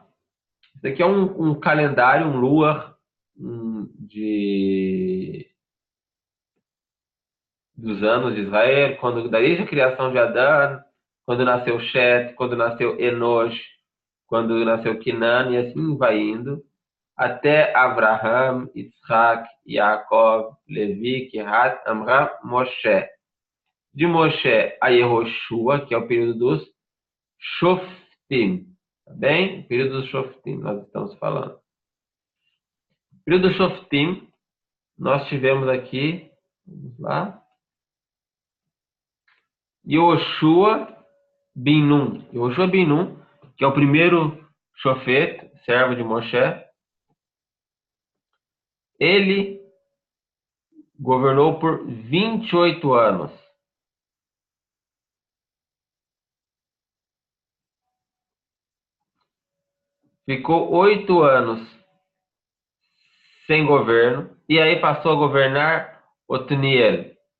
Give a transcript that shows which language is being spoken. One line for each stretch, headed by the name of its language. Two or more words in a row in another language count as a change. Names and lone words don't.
Portuguese: Isso aqui é um calendário, um luar dos anos de Israel, desde a criação de Adão, quando nasceu Shet, quando nasceu Enosh, quando nasceu Quinan, e assim vai indo, até Abraham, Isaac, Yaakov, Levi, Kehat, Amram, Moshe. De Moshe a Yehoshua, que é o período dos Shoftim. Tá bem? O período dos Shoftim, nós estamos falando. O período dos Shoftim, nós tivemos aqui, vamos lá, Yehoshua ben Nun. Yehoshua ben Nun, que é o primeiro Shofet, servo de Moshe. Ele governou por 28 anos. Ficou 8 anos sem governo, e aí passou a governar Otniel.